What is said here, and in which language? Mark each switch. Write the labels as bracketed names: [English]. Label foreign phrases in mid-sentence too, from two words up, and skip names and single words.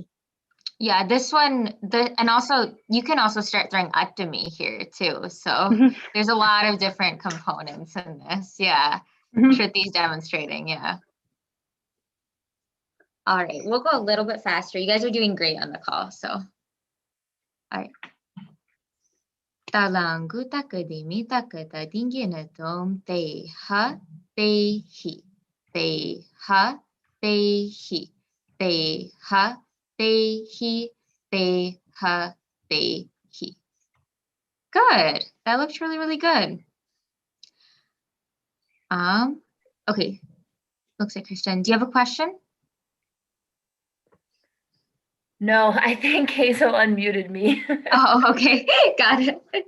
[English] Yeah, this one, and also you can also start throwing Uttami here too. So there's a lot of different components in this. Yeah, Shruti's demonstrating. Yeah. All right, we'll go a little bit faster. You guys are doing great on the call. So, all right. Talangu takadimi takata dinginatom te ha te hi te ha te hi te ha te hi te ha te hi. Good. That looks really, really good. Okay. Looks like Kristen. Do you have a question? No, I think Hazel unmuted me. Oh, okay. Got it.